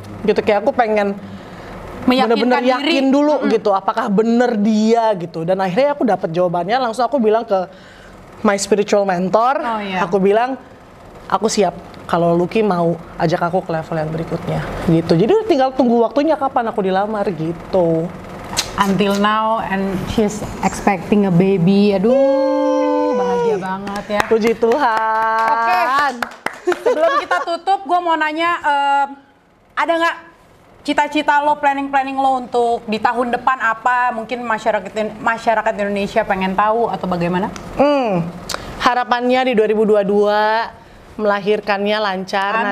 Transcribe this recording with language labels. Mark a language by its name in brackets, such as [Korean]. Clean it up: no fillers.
[Indonesian] Gitu, kayak aku pengen bener-bener yakin dulu gitu, apakah bener dia gitu. Dan akhirnya aku dapat jawabannya, langsung aku bilang ke [English] my spiritual mentor, [Indonesian] aku bilang, aku siap kalau Lucky mau ajak aku ke level yang berikutnya gitu. Jadi tinggal tunggu waktunya kapan aku dilamar gitu. [English] Until now and she's expecting a baby. [Indonesian] Aduh, bahagia banget ya. Puji Tuhan. Sebelum kita tutup, gue mau nanya, ada nggak cita-cita lo, planning lo untuk di tahun depan apa? Mungkin masyarakat Indonesia pengen tahu atau bagaimana? Harapannya di 2022 melahirkannya lancar.